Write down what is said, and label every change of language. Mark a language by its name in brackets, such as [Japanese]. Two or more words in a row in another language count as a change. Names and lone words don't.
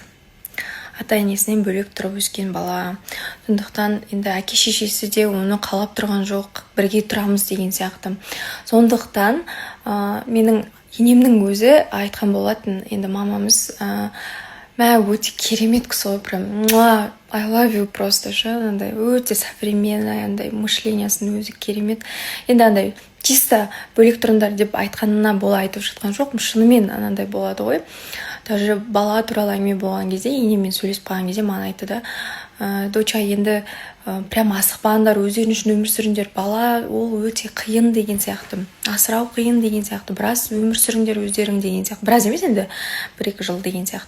[Kazakh] Ата-енесінен бөлек тұрып өскен бала. Сондықтан енді әке-шешесі де оны қалап тұрған жоқ, бірге тұрамыз деген сияқты. Сондықтан менің енемнің өзі айтқан болатын, енді мамамыз өте керемет кісі ғой, прям [English] I love you [Kazakh] просто ше, андай өте современный, андай мышлениясының өзі керемет. Енді андай чисто бөлек тұрыңдар деп айтқанына бола айтып жатқан жоқпын, шынымен анандай болады ғой. Даже бала туралы әңгіме болған кезде, енеммен сөйлесіп қалған кезде маған айтты да, доча, енді прям асықпаңдар, өздерің үшін өмір сүріңдер, бала ол өте қиын деген сияқты, асырау қиын деген сияқты, біраз өмір сүріңдер өздерің деген сияқты, біраз емес енді 1-2 жыл деген сияқты.